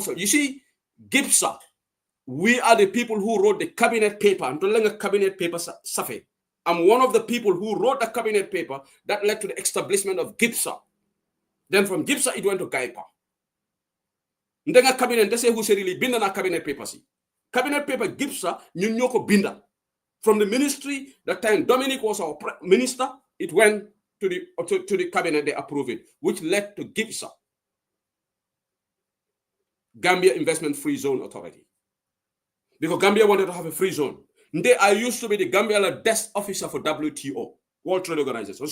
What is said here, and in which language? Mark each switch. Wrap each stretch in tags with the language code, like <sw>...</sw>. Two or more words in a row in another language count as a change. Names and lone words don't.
<en>You see, GIPSA, we are the people who wrote the cabinet paper. I'm telling a cabinet paper, Safi. I'm one of the people who wrote the cabinet paper that led to the establishment of GIPSA. Then from GIPSA, it went to GAIPA.</en> <man>Ndenga cabinet,</man> <en>they say who said really</en> <man>binda na</man> <en>cabinet paper</en> <man>si.</man> <en>Cabinet paper</en> <man>GIPSA, nyoko binda.</man> <en>From the ministry, that time Dominic was our minister, it went to the cabinet, they approved it, which led to GIPSA. Gambia Investment Free Zone Authority. Because Gambia wanted to have a free zone. I used to be the Gambia desk officer for WTO, World Trade Organization.</en>